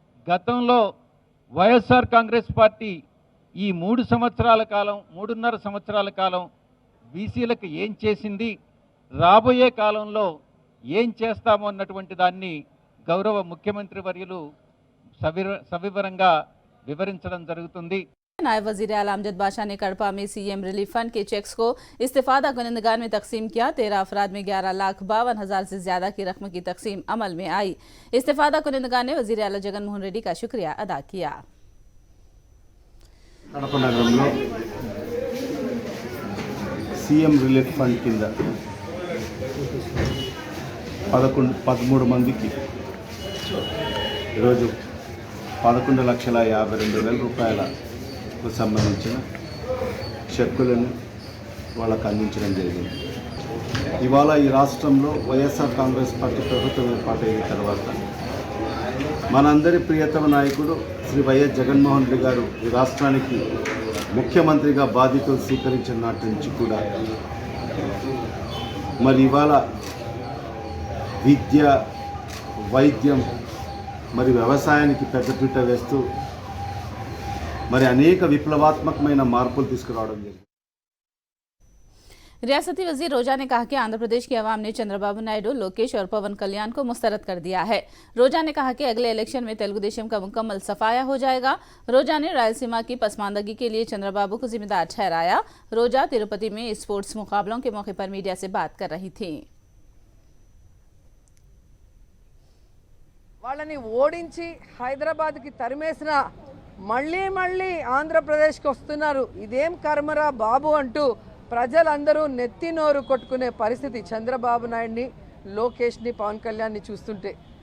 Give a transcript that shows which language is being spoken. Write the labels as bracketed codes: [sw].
[te] గతంలో వైఎస్ఆర్ కాంగ్రెస్ పార్టీ ఈ 3 సంవత్సరాల కాలం 3.5 సంవత్సరాల కాలం బీసీలకు ఏం చేసింది, రాబోయే కాలంలో ఏం చేస్తామో అన్నటువంటి దాన్ని గౌరవ ముఖ్యమంత్రి వర్యులు సవివరంగా వివరించడం జరుగుతుంది। [hi] नायब वजीर आला अमजद बादशाह ने कड़पा में सीएम रिलीफ फंड के चेक्स को इस्तेफादा कुनिंदगार में तकसीम किया। 13 अफराद में 11,52,000 से ज्यादा की रकम की तकसीम अमल में आई। इस्तेफादा कुनिंदगार ने वजीर आला जगन मोहन रेड्डी का शुक्रिया अदा किया। [te] కడప నగరంలో సీఎం రిలీఫ్ ఫండ్ కింద 13 మందికి ఈరోజు 11,52,000 రూపాయలకు సంబంధించిన చెక్కులను వాళ్ళకు అందించడం జరిగింది। ఇవాళ ఈ రాష్ట్రంలో వైఎస్ఆర్ కాంగ్రెస్ పార్టీ ప్రభుత్వం ఏర్పాటైన తర్వాత మనందరి ప్రియతమ నాయకుడు శ్రీ వైఎస్ జగన్మోహన్ రెడ్డి గారు ఈ రాష్ట్రానికి ముఖ్యమంత్రిగా బాధ్యతలు స్వీకరించిన నాటి నుంచి కూడా మరి ఇవాళ విద్య, వైద్యం మరి వ్యవసాయానికి పెద్దపీట వేస్తూ మరి అనేక విప్లవాత్మకమైన మార్పులు తీసుకురావడం జరిగింది। [hi] रियासती वजीर रोजा ने कहा कि आंध्र प्रदेश की आवाम ने चंद्रबाबू नायडू, लोकेश और पवन कल्याण को मुस्तरद कर दिया है। रोजा ने कहा कि अगले इलेक्शन में तेलुगु देशम का मुकम्मल सफाया हो जाएगा। रोजा ने रायलसीमा की पसमानदगी के लिए चंद्रबाबू को जिम्मेदार ठहराया। रोजा तिरुपति में स्पोर्ट्स मुकाबलों के मौके पर मीडिया से बात कर रही थी। [te] వాళ్ళని ఓడించి హైదరాబాద్కి తరిమేసిన మళ్ళీ మళ్ళీ ఆంధ్రప్రదేశ్కి వస్తున్నారు, ఇదేం కర్మరా బాబు అంటూ ప్రజలందరూ నెత్తి నోరు కొట్టుకునే పరిస్థితి చంద్రబాబు నాయుడిని, లోకేష్ని, పవన్ కళ్యాణ్ని చూస్తుంటే.